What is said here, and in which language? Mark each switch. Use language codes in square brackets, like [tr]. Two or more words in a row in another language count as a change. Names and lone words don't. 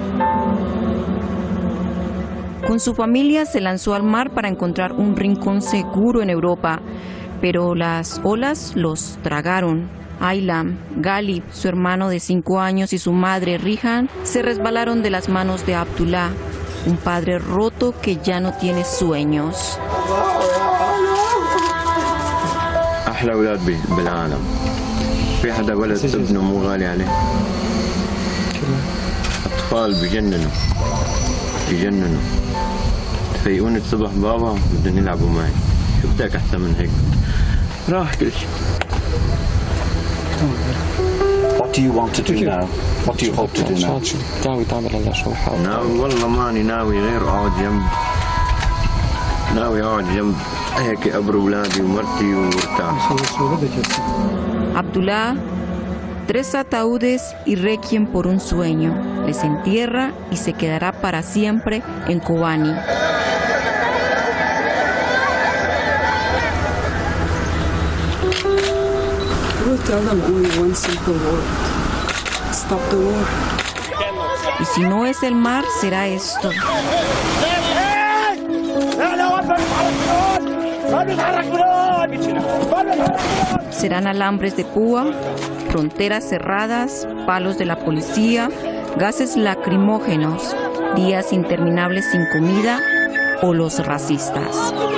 [es] Con su familia se lanzó al mar para encontrar un rincón seguro en Europa, pero las olas los tragaron. Aylan, Galip, su hermano de 5 años y su madre Rihan se resbalaron de las manos de Abdullah, un padre roto que ya no tiene sueños. [ar] أحلى أولاد بالعالم. في حدا ولد ابنه مو غالي عليه. أطفال بجننوا. تفيقوني الصبح بابا بدهم يلعبوا معي. شو بدك أحسن من هيك؟ راح كل شيء. [en] What do you want to do now? What do you hope to do now? [ar] ناوي والله ماني ناوي غير أقعد جنب هيك أبر أولادي ومرتي وارتاح. [es] Abdullah, 3 ataúdes y requiem por un sueño. Les entierra y se quedará para siempre en Kobani. [en] Tell them only one simple word. Stop the war. [es] Y si no es el mar, será esto. Serán alambres de púa, fronteras cerradas, palos de la policía, gases lacrimógenos, días interminables sin comida o los racistas.